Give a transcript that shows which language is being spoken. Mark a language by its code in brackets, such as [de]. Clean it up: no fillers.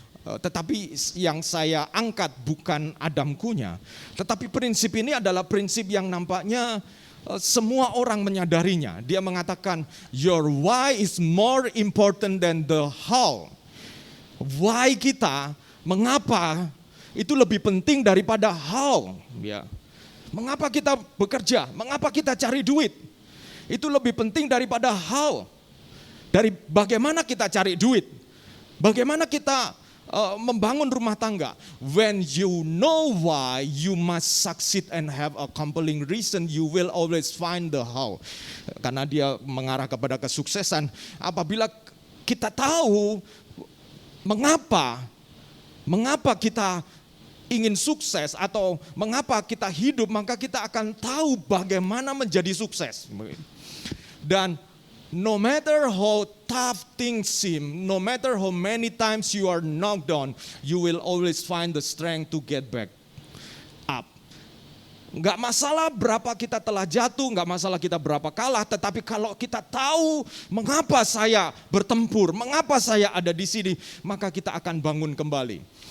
[id] Tetapi yang saya angkat bukan Adamkunya. Tetapi prinsip ini adalah prinsip yang nampaknya semua orang menyadarinya. Dia mengatakan [en] your why is more important than the how. [id] Why kita, mengapa itu lebih penting daripada how. Ya. Mengapa kita bekerja, mengapa kita cari duit, itu lebih penting daripada how. Dari bagaimana kita cari duit, bagaimana kita membangun rumah tangga. [en] When you know why, you must succeed and have a compelling reason, you will always find the how. [id] Karena dia mengarah kepada kesuksesan. Apabila kita tahu mengapa kita ingin sukses atau mengapa kita hidup, maka kita akan tahu bagaimana menjadi sukses. [en] Dan no matter how tough things seem, no matter how many times you are knocked down, you will always find the strength to get back up. [id] Enggak masalah berapa kita telah jatuh, enggak masalah kita berapa kalah, tetapi kalau kita tahu mengapa saya bertempur, mengapa saya ada di sini, maka kita akan bangun kembali.